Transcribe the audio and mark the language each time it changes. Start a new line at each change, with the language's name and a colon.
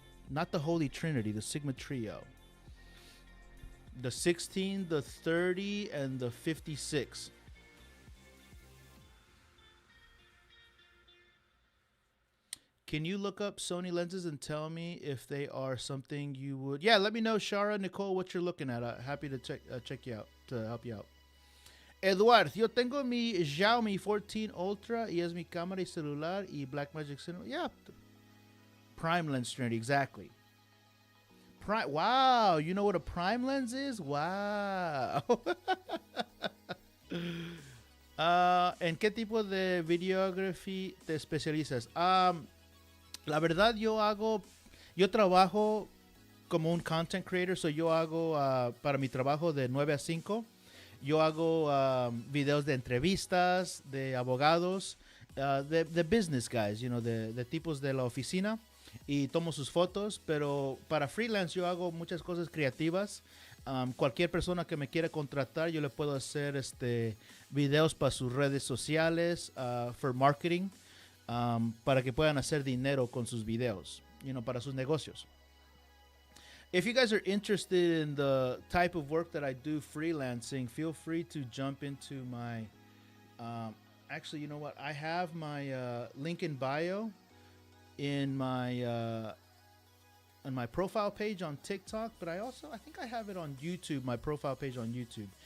English: Not the Holy Trinity, the Sigma Trio. The 16, the 30, and the 56. Can you look up Sony lenses and tell me if they are something you would... Yeah, let me know, Shara, Nicole, what you're looking at. Happy to check you out, to help you out.
Spanish: Eduard, yo tengo mi Xiaomi 14 Ultra y es mi cámara y celular y Blackmagic Cinema.
English: Yeah. Prime lens Trinity, exactly. Wow, you know what a prime lens is? Wow.
Spanish: ¿En qué tipo de videography te especializas? La verdad, yo trabajo como un
English: content creator,
Spanish: so yo hago para mi trabajo de 9 a 5, yo hago videos de entrevistas, de abogados, de
English: business guys, you know,
Spanish: de tipos de la oficina, y tomo sus fotos, pero para freelance yo hago muchas cosas creativas. Cualquier persona que me quiera contratar, yo le puedo hacer videos para sus redes sociales,
English: for marketing.
Spanish: Para que puedan hacer dinero con sus videos,
English: you know,
Spanish: para sus negocios.
English: If you guys are interested in the type of work that I do freelancing, feel free to jump into my, actually, you know what? I have my link in bio in my profile page on TikTok, but I think I have it on YouTube, my profile page on YouTube.